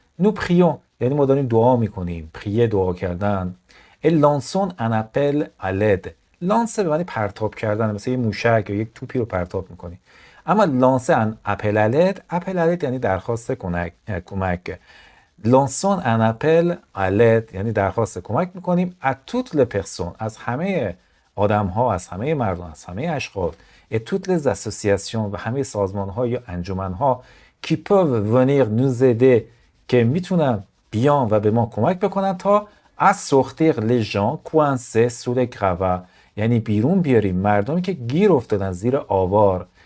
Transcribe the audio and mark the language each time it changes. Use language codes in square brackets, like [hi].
[fr] nous prions [fa] یعنی ما داریم دعا میکنیم. [fr] prier [fa] دعا کردن. [fr] et lançons un appel à l'aide. [fa] لانسه به معنی پرتاب کردن، مثل یه موشک یا یک توپی رو پرتاب میکنی. اما لانسه ان اپل الید، اپل الید یعنی درخواست کمک. [fr] lançons un appel à l'aide، [fa] یعنی درخواست کمک میکنیم [fr] à toutes les personnes، [fa] از همه آدم ها، از همه مردم، از همه اشخاص، [fr] et toutes les associations [fa] و همه سازمان ها یا انجمن ها [fr] qui peuvent venir nous aider، [fa] که میتونن بیان و به ما کمک بکنن تا [fr] à sortir les gens coincés sous les gravats، [fa] یعنی بیرون بیاریم مردمی که گیر افتادن زیر آوار.